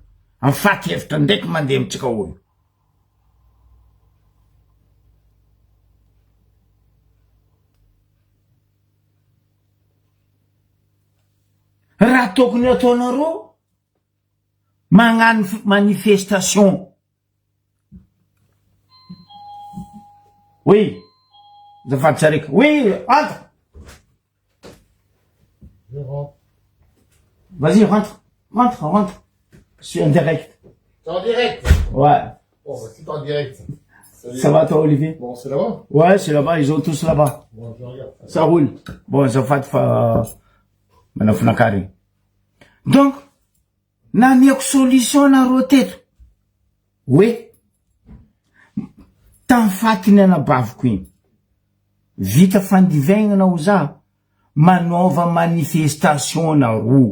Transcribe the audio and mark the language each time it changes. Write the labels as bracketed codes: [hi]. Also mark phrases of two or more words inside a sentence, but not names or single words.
[mg] Amin'ny faty efatra ndraiky mandeha amitsika olo. Raha tokony ataonareo magnano manifestation. [fr] Oui. [mg] Zafady tsaraiky. [fr] Oui, entre. Je rentre. Vas-y, rentre. Rentre. Je suis en direct. T'es en direct? Ouais. Bon, bah, si t'es en direct. Ça va toi, Olivier? Bon, c'est là-bas? Ouais, c'est là-bas, ils ont tous là-bas. Bon, je regarde. Ça roule. Bon, [mg] Zafady fa manafinakary. Donc, namiako solution nareo teto. [fr] Oui. [mg] Tamfatiny anabaviko igny. Vita fandivaigna ho za. Manaova manifestation nareo.